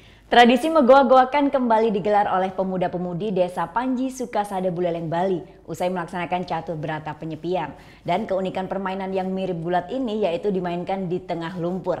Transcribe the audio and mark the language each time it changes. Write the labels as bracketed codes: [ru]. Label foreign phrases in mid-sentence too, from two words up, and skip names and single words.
[id] Tradisi megoak-goakan kembali digelar oleh pemuda-pemudi Desa Panji, Sukasada, Buleleng, Bali usai melaksanakan catur berata penyepian. Dan keunikan permainan yang mirip gulat ini yaitu dimainkan di tengah lumpur.